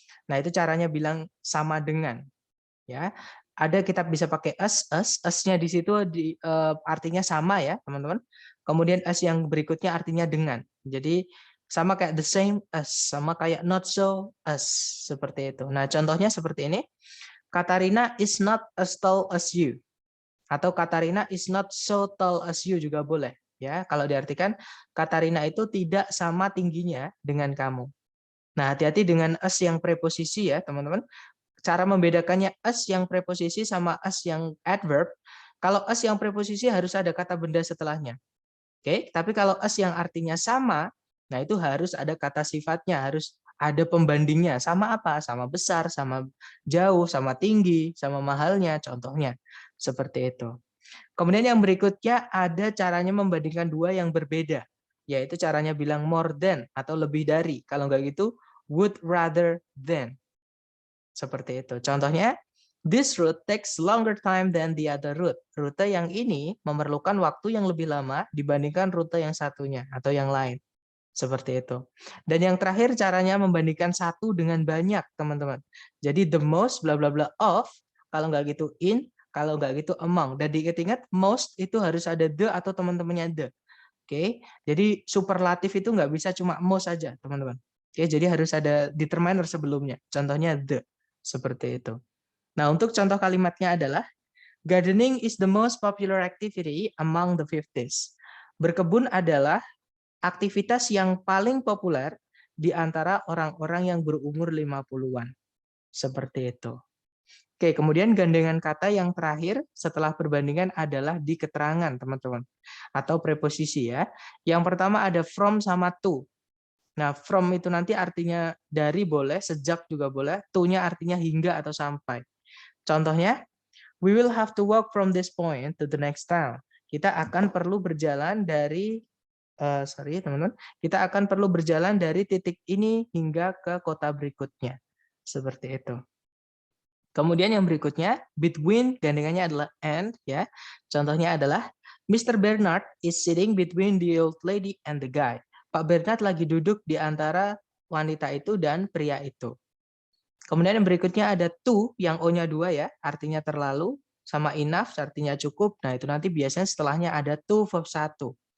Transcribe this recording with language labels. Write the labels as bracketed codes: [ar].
[id] Nah, itu caranya bilang sama dengan. Ya, ada kita bisa pakai us-nya di situ artinya sama ya, teman-teman. Kemudian us yang berikutnya artinya dengan. Jadi sama kayak the same as, sama kayak not so as, seperti itu. Nah, contohnya seperti ini. [en] Katarina is not as tall as you. [id] Atau [en] Katarina is not so tall as you [id] juga boleh. Ya, kalau diartikan Katarina itu tidak sama tingginya dengan kamu. Nah, hati-hati dengan as yang preposisi ya, teman-teman. Cara membedakannya as yang preposisi sama as yang adverb. Kalau as yang preposisi harus ada kata benda setelahnya. Oke, tapi kalau as yang artinya sama, nah itu harus ada kata sifatnya, harus ada pembandingnya. Sama apa? Sama besar, sama jauh, sama tinggi, sama mahalnya, contohnya. Seperti itu. Kemudian yang berikutnya ada caranya membandingkan dua yang berbeda, yaitu caranya bilang more than atau lebih dari. Kalau nggak gitu, would rather than. Seperti itu. [en] Contohnya, this route takes longer time than the other route. [id] Rute yang ini memerlukan waktu yang lebih lama dibandingkan rute yang satunya atau yang lain. Seperti itu. Dan yang terakhir caranya membandingkan satu dengan banyak, teman-teman. Jadi the most bla bla bla of, kalau nggak gitu in, kalau nggak gitu among. Dan diingat-ingat most itu harus ada the atau teman-temannya the. Oke, jadi superlatif itu nggak bisa cuma most saja, teman-teman. Oke, jadi harus ada determiner sebelumnya. Contohnya the. Seperti itu. Nah, untuk contoh kalimatnya adalah [en] gardening is the most popular activity among the 50s. [id] Berkebun adalah aktivitas yang paling populer di antara orang-orang yang berumur 50-an. Seperti itu. Oke, kemudian gandengan kata yang terakhir setelah perbandingan adalah di keterangan, teman-teman. Atau preposisi ya. Yang pertama ada from sama to. Nah, from itu nanti artinya dari boleh, sejak juga boleh, to-nya artinya hingga atau sampai. [en] Contohnya, we will have to walk from this point to the next town. [id] Kita akan perlu berjalan dari teman-teman, kita akan perlu berjalan dari titik ini hingga ke kota berikutnya. Seperti itu. Kemudian yang berikutnya, between gandengannya adalah and ya. Contohnya adalah Mr. [en] Bernard is sitting between the old lady and the guy. [id] Pak Bernard lagi duduk di antara wanita itu dan pria itu. Kemudian yang berikutnya ada to yang O-nya 2 ya, artinya terlalu, sama enough artinya cukup. Nah, itu nanti biasanya setelahnya ada to verb 1.